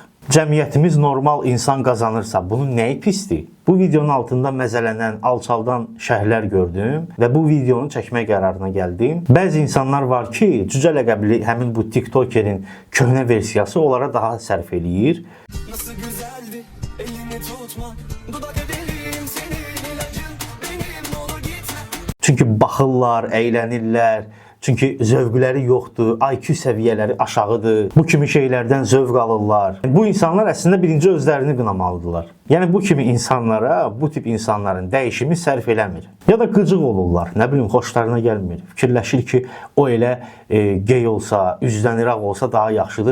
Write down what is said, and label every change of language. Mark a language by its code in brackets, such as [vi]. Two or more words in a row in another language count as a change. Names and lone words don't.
[az] Cəmiyyətimiz normal insan qazanırsa, bunun nəyi pisdir? Bu videonun altında məzələnən, alçaldan şərhlər gördüm və bu videonu çəkmək qərarına gəldim. Bəzi insanlar var ki, cücə ləqəbli həmin bu TikTokerin köhnə versiyası onlara daha sərf eləyir. [tr] Nasıl güzeldi elini tutma, dudak edelim senin ilacın, benim olur gitme. [az] Çünki baxırlar, əylənirlər. Çünki zövqləri yoxdur, IQ səviyyələri aşağıdır. Bu kimi şeylərdən zövq alırlar. Bu insanlar əslində birinci özlərini qınamalıdırlar. Yəni bu kimi insanlara, bu tip insanların dəyişimi sərf eləmir. Ya da qıcıq olurlar, nə bilim, xoşlarına gəlmir. Fikirləşir ki, o elə gey olsa, üzdən iraq olsa daha yaxşıdır.